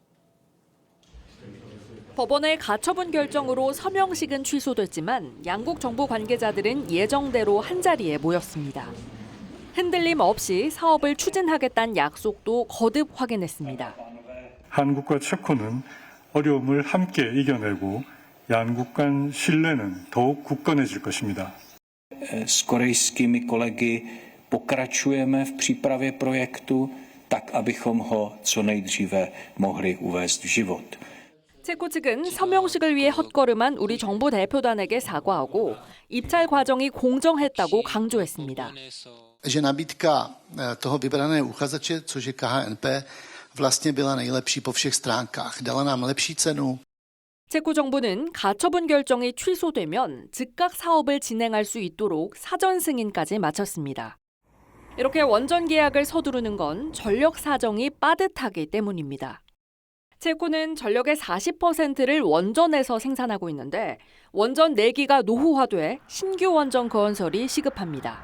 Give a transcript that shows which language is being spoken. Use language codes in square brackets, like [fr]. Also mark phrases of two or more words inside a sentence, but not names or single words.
[ko] 법원의 가처분 결정으로 서명식은 취소됐지만 양국 정부 관계자들은 예정대로 한자리에 모였습니다. 흔들림 없이 사업을 추진하겠다는 약속도 거듭 확인했습니다. 한국과 체코는 어려움을 함께 이겨내고 양국 간 신뢰는 더욱 굳건해질 것입니다. [cs] S korejskými kolegy pokračujeme v přípravě projektu tak, abychom ho co nejdříve mohli uvést v život. [ko] 체코 측은 서명식을 위해 헛걸음한 우리 정부 대표단에게 사과하고 입찰 과정이 공정했다고 강조했습니다. [cs] Že nabídka toho vybraného uchazeče, což je KHNP, vlastně byla nejlepší po všech stránkách. Dala nám lepší cenu. [ko] 체코 정부는 가처분 결정이 취소되면 즉각 사업을 진행할 수 있도록 사전 승인까지 마쳤습니다. 이렇게 원전 계약을 서두르는 건 전력 사정이 빠듯하기 때문입니다. 체코는 전력의 40%를 원전에서 생산하고 있는데 원전 4기가 노후화돼 신규 원전 건설이 시급합니다.